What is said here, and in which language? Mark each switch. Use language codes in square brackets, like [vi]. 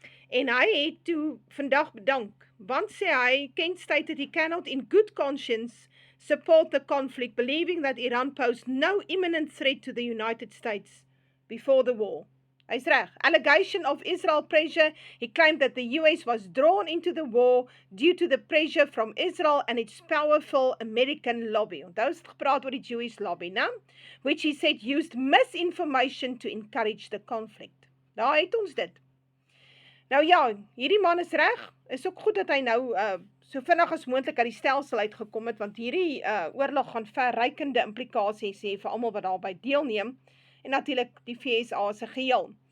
[af] En hy het toe vandag bedank, want sê hy, [en] Kent stated he cannot in good conscience support the conflict, believing that Iran posed no imminent threat to the United States before the war. [af] Hy's reg. [en] Allegation of Israel pressure, he claimed that the US was drawn into the war due to the pressure from Israel and its powerful American lobby. [af] Onthou het gepraat oor die [en] Jewish lobby, [af] né? [en] Which he said used misinformation to encourage the conflict. [af] Daar het ons dit. Nou ja, hierdie man is reg. Is ook goed dat hy nou so vinnig as moontlik uit die stelsel uitgekom het, want hierdie oorlog gaan verrykende implikasies hê vir almal wat daarbey deelneem, en natuurlik die VSA se geheel.